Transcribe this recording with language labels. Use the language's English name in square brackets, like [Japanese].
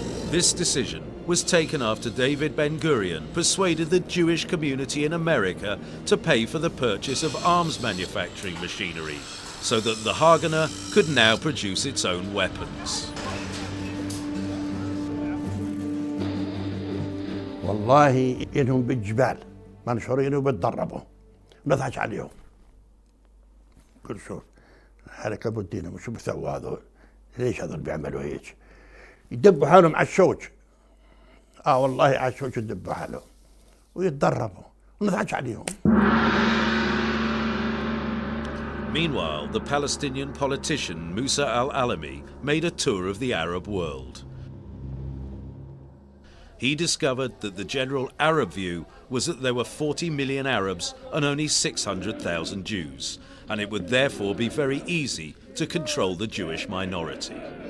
[English] This decision was taken after David Ben-Gurion persuaded the Jewish community in America to pay for the purchase of arms manufacturing machinery, so that the Haganah could now produce its own weapons. [Arabic] والله إنهم بالجبال منشورين وبتدربوا نضحك عليهم كل شوف حركة بودينا وشو بيسووا هذول ليش هذول بيعملوا هيك يدبوا حالهم على الشوك والله على الشوك يدبوا حالهم ويتدربوا ونضحك عليهم. [English] Meanwhile, the Palestinian politician Musa al-Alami made a tour of the Arab world. He discovered that the general Arab view was that there were 40 million Arabs and only 600,000 Jews, and it would therefore be very easy to control the Jewish minority.